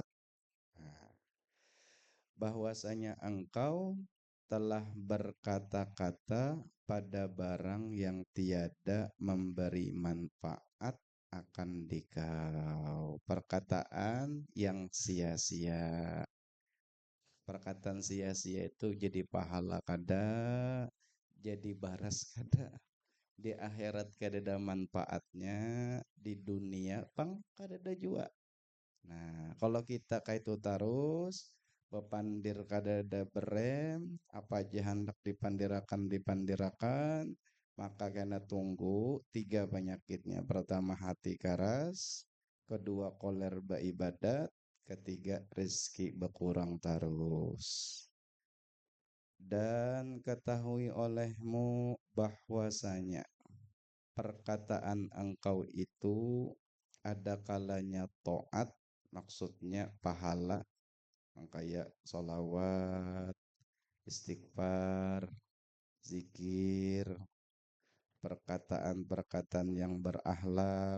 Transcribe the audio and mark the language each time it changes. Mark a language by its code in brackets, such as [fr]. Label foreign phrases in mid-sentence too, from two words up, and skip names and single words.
[id] Nah, bahwasanya engkau telah berkata-kata pada barang yang tiada memberi manfaat akan dikau. Perkataan yang sia-sia. [bjn] Perkataan sia-sia itu jadi pahala kada, jadi baras kada. Di akhirat kada ada manfaatnya, di dunia pang kada ada juga. Nah, kalau kita kayak itu terus bepandir kada ada berem, apa aja hendak dipandirakan, [id] maka kena tunggu 3 penyakitnya. Pertama hati keras, kedua koler beribadat, ketiga rezeki berkurang terus. Dan ketahui olehmu bahwasanya perkataan engkau itu ada kalanya taat, maksudnya pahala, kayak sholawat, istighfar, zikir, perkataan-perkataan yang berakhlak.